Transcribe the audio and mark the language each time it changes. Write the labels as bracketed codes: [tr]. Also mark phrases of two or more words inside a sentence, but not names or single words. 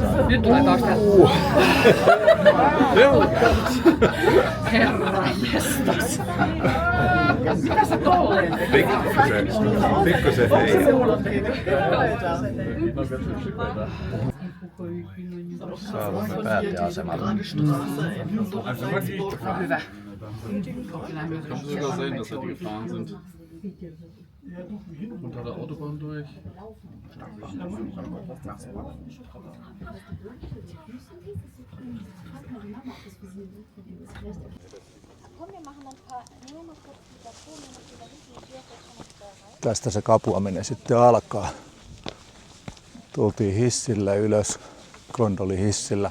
[fi] Nyt tulee taas Herran jestas. Mitä sä tolleen tekee? Pikkusen hei. Saavamme pääteasemalle. Hyvä. [de] Kann sogar sein, dass die gefahren sind. Unter der Autobahn durch. [fi] Tästä se kapuaminen sitten alkaa. Tultiin hissillä ylös, gondolihissillä.